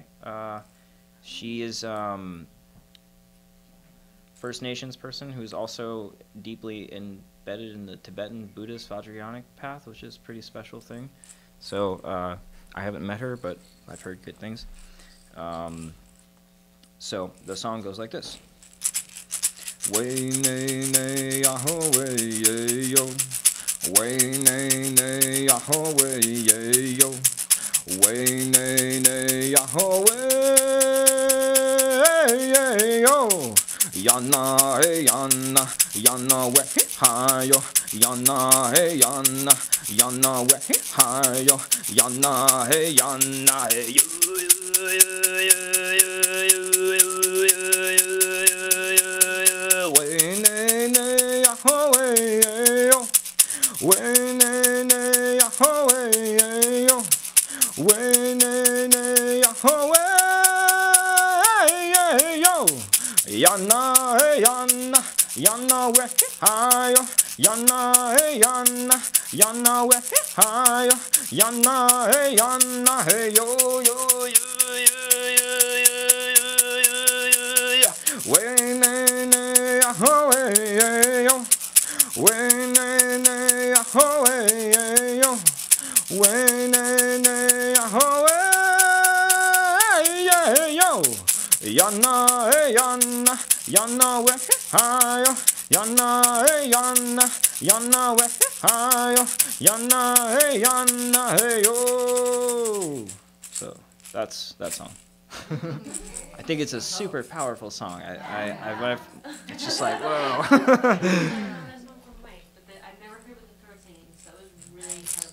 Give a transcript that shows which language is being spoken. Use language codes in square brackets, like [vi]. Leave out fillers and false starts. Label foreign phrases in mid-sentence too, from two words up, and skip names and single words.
[en] She is First Nations person who's also deeply embedded in the Tibetan Buddhist Vajrayanic path, which is a pretty special thing. So I haven't met her, but I've heard good things. So the song goes like this. Way nay nay yaho way yo, way nay nay yaho way yo, way nay nay yaho way yo. Yana hey yana, yana we hayo, yana hey yana, yana we hayo, yana hey yo. Way nay nay yaho way yo, way nay nay yaho way yo, way nay nay yaho way yo. Yana hey yana, yana we hayo, yana hey yana, yana we hayo, yana hey yo yo yo yo yo yo yo yo. Way nay nay yaho way yo, way nay nay yaho way yo, way nay nay yaho way yo. Yana hey yana, yana we hayo, yana hey yana, yana we hayo, yana hey yo. So that's that song. I think it's a super powerful song. It's just like whoa. I know this one from Mike, but I've never heard with the throat singing, so it was really incredible.